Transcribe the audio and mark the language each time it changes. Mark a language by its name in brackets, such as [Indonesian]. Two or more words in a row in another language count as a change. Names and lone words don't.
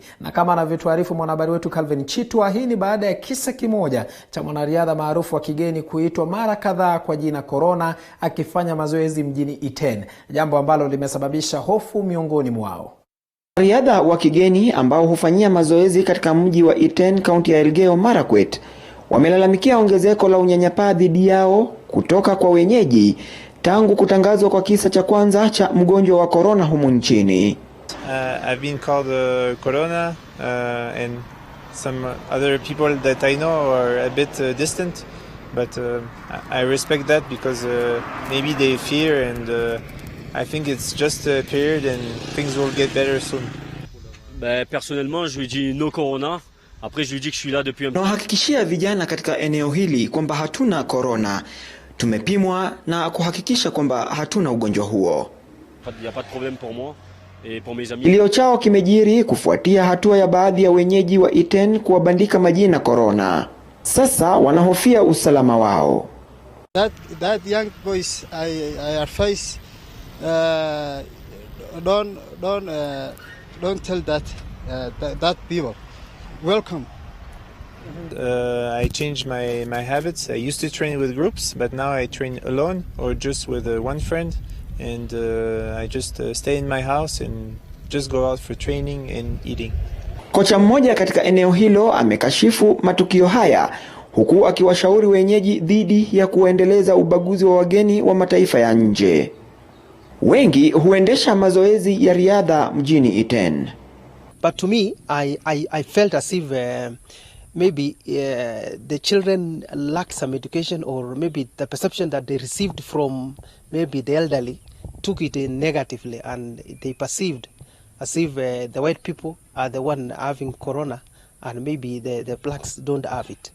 [Swahili] Na kama anavyotuarifu mwanahabari wetu Calvin Chitwa, hii ni baada ya kisa kimoja cha mwanariadha maarufu wa kigeni kuitwa mara kadhaa kwa jina korona akifanya mazoezi mjini Iten, jambo ambalo limesababisha hofu miongoni mwao. Wanariadha wa kigeni ambao hufanyia mazoezi katika mji wa Iten, kaunti ya Elgeyo Marakwet, wamelalamikia ongezeko la unyanyapaa dhidi yao kutoka kwa wenyeji tangu kutangazwa kwa kisa cha kwanza cha mgonjwa wa korona humu nchini. [English] I've been called corona and some other people that I know are a bit distant, but I respect that because maybe they fear, and I think it's just a period and things will get better soon. [French] Personnellement, je lui dis [English] no corona. [French] Après je lui dis que je suis là depuis un... [Swahili] Nahakikishia vijana katika eneo hili kwamba hatuna corona. Tumepimwa na kuhakikisha kwamba hatuna ugonjwa huo. [French] Il y a pas de problème pour moi. [Swahili] Kilio chao kimejiri kufuatia hatua ya baadhi ya wenyeji wa Iten kuwabandika majina korona. Sasa wanahofia usalama wao. [English] That young boys I face don't tell that people. Welcome. I changed my habits. I used to train with groups, but now I train alone or just with one friend. And I just stay in my house and just go out for training and eating. [Swahili] Kocha mmoja katika eneo hilo amekashifu matukio haya huku akiwashauri wenyeji dhidi ya kuendeleza ubaguzi wa wageni wa mataifa ya nje. Wengi huendesha mazoezi ya riadha mjini Iten. [English] But to me, I felt as if maybe the children lack some education, or maybe the perception that they received from maybe the elderly took it negatively, and they perceived as if the white people are the one having corona and maybe the blacks don't have it.